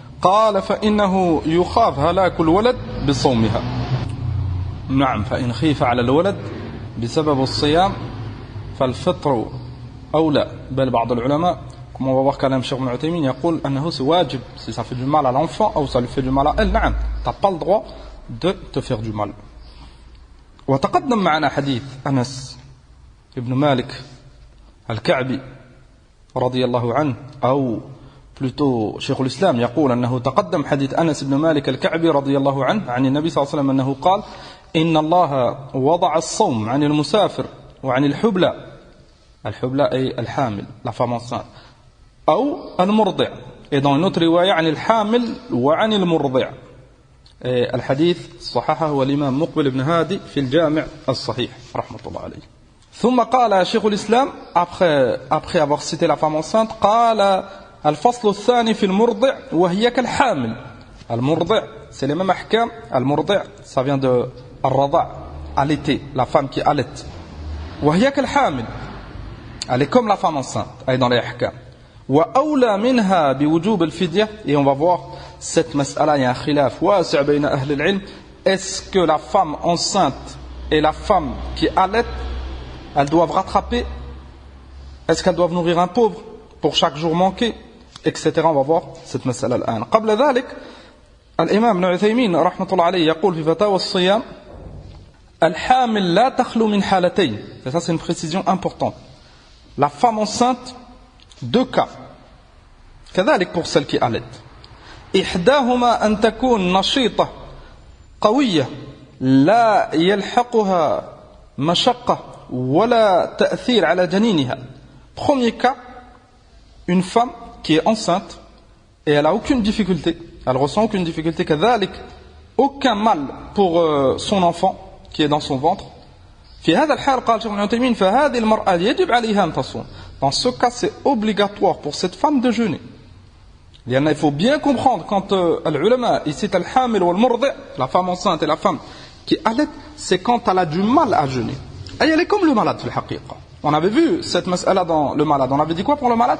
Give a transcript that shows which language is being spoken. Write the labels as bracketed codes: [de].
[ar] قال فإنه يخاف هلاك الولد بصومها. نعم. فإن خيف على الولد بسبب الصيام فالفطر أولى. بل بعض العلماء, [fr] comme on va voir [ar] كلام الشيخ ابن عثيمين, يقول أنه [fr] c'est [ar] واجب [fr] si ça fait du mal à l'enfant ou ça lui fait du mal à elle. [ar] نعم. [fr] T'as pas le droit de te faire du mal. [ar] وتقدم معنا حديث أنس ابن مالك الكعبي رضي الله عنه, أو plutôt شيخ الإسلام يقول أنه تقدم حديث أنس ابن مالك الكعبي رضي الله عنه عن النبي صلى الله عليه وسلم أنه قال: إن الله وضع الصوم عن المسافر وعن الحبلى. الحبلى أي الحامل, [fr] la femme enceinte, [ar] أو المرضع, [fr] et dans une autre [ar] رواية عن الحامل وعن المرضع. الحديث صححه هو الإمام مقبل بن هادي في الجامع الصحيح رحمة الله عليه. ثم قال شيخ الإسلام [fr] après avoir cité la femme enceinte, [ar] قال الفصل الثاني في المرضع وهي كالحامل. المرضع [fr] c'est les mêmes أحكام. المرضع ça vient de [ar] الرضع, [fr] allaiter, la femme qui allait. [ar] وهي كالحامل, [fr] elle est comme la femme enceinte, elle est dans les أحكام. [ar] وأولى منها بوجوب الفدية. [fr] Et on va voir cette mas'ala, il y a un [ar] khilaf wasi' bayna ahli al-ilm. [fr] Est-ce que la femme enceinte et la femme qui allait, elles doivent rattraper Est-ce qu'elles doivent nourrir un pauvre pour chaque jour manqué, etc. On va voir cette mas'ala [ar] الآن. قبل ذلك الإمام ابن عثيمين رحمة الله عليه يقول في فتاوى الصيام الحامل لا تخلو من حالتين. [fr] Et ça c'est une précision importante. La femme enceinte, deux cas. [ar] كذلك [fr] pour celle qui allait. [ar] إحداهما أن تكون نشيطة قوية لا يلحقها مشقة ولا تأثير على جنينها. [fr] Premier cas, une femme qui est enceinte et elle a aucune difficulté, elle ressent aucune difficulté, [ar] كذلك [fr] aucun mal pour son enfant qui est dans son ventre. [ar] في هذا الحال قال شيخ ابن عثيمين فهذه المرأة يجب عليها أن تصوم. [fr] Dans ce cas, c'est obligatoire pour cette femme de jeûner. Il faut bien comprendre quand l'ulama ici al-hamil ou al-murdi, la femme enceinte et la femme qui allait, c'est quand elle a du mal à jeûner. Et elle est comme le malade, [ar] في الحقيقة. [fr] On avait vu cette mas'ala dans le malade. On avait dit quoi pour le malade?